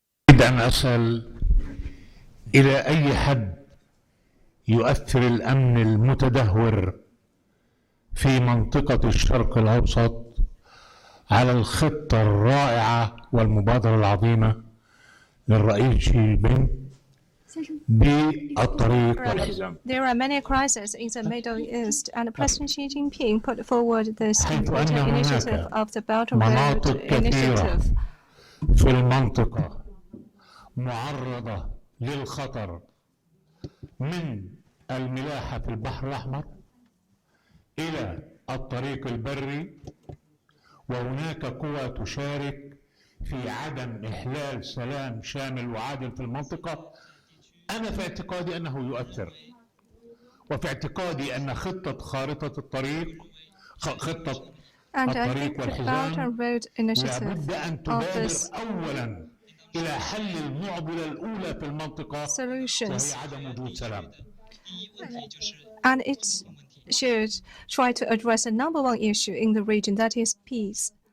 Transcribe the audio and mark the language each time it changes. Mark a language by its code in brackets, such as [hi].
[ar] أريد أن أسأل إلى أي حد يؤثر الأمن المتدهور في منطقة الشرق الأوسط على الخطة الرائعة والمبادرة العظيمة للرئيس شي جين بينغ بالطريق والحزام. [en] There are many crises in the Middle East, and President Xi Jinping put forward this important initiative of the Belt and Road Initiative. [ar] في المنطقة معرضة للخطر من الملاحة في البحر الأحمر إلى الطريق البري، وهناك قوى تشارك في عدم إحلال سلام شامل وعادل في المنطقة، أنا في اعتقادي أنه يؤثر، وفي اعتقادي أن خطة الطريق [en] And I think the Belt and Road Initiative [ar] لابد أن [en] offers [ar] تبادر أولا إلى حل المعضلة الأولى في المنطقة وهي [en] solutions, [ar] عدم وجود سلام. [en] and it should try to address the number one issue in the region, that is peace.